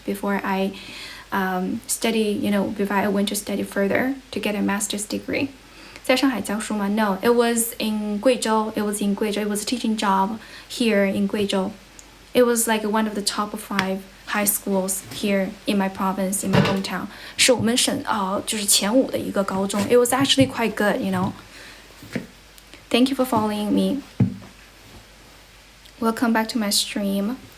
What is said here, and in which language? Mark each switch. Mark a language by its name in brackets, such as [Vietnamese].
[English] Before I before I went to study further to get a master's degree. [Chinese] 在上海教书吗 [English] ？No, it was in 贵州. It was a teaching job here in 贵州. It was like one of the top 5 high schools here in my province, in my hometown. [Chinese] 是我们省就是前5的一个高中. [English] It was actually quite good, you know. Thank you for following me. Welcome back to my stream.